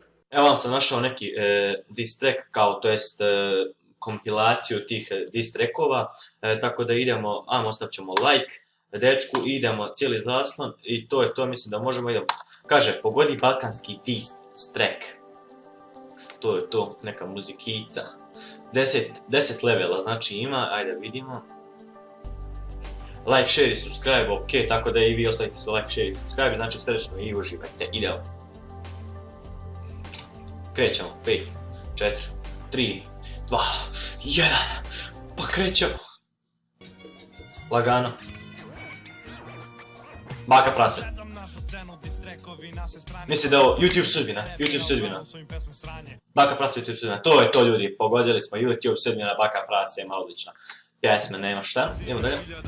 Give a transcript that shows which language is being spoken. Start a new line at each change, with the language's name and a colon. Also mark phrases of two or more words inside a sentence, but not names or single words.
Croatian: Evo vam sam našao neki
English: diss track,
Croatian: kao to jest kompilaciju tih diss trackova, tako da idemo, ostavit ćemo like dečku i idemo cijeli zaslon i to je to, mislim da možemo, idemo. Kaže, pogodi balkanski diss track. To je to, neka muzikica. 10 levela znači ima, ajde vidimo.
English: Like, share i subscribe,
Croatian: ok, tako da i vi ostavite svoj
English: like, share
Croatian: i subscribe, znači srećno i uživajte, idemo. Krećemo, 5, 4, 3, 2, 1, pa krećemo. Lagano. Baka Prase. Mislim da je ovo YouTube sudbina, Baka Prase, YouTube sudbina, to je to ljudi, pogodili smo YouTube sudbina, Baka Prase, malo odlična pjesme, nema šta, idemo dalje.